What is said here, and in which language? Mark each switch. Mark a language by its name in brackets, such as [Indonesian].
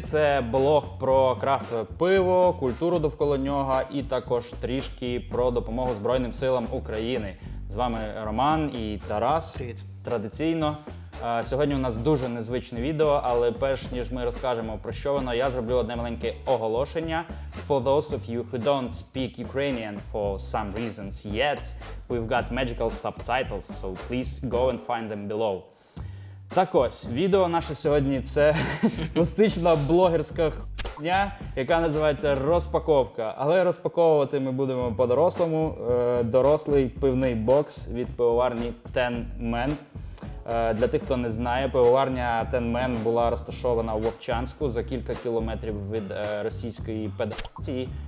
[Ukrainian] Це блог про крафтове пиво, культуру довкола нього і також трішки про допомогу Збройним силам України. З вами Роман і Тарас. Привіт. Традиційно. Сьогодні у нас дуже незвичне відео, але перш ніж ми розкажемо про що воно, я зроблю одне маленьке оголошення. [English] For those of you who don't speak Ukrainian for some reasons yet, we've got magical subtitles, so please go and find them below. [Ukrainian] Так ось, відео наше сьогодні – це класична блогерська хуйня, яка називається розпаковка. Але розпаковувати ми будемо по-дорослому. Дорослий пивний бокс від пивоварні Ten Men. Для тих, хто не знає, пивоварня Ten Men була розташована у Вовчанську за кілька кілометрів від Російської Федерації.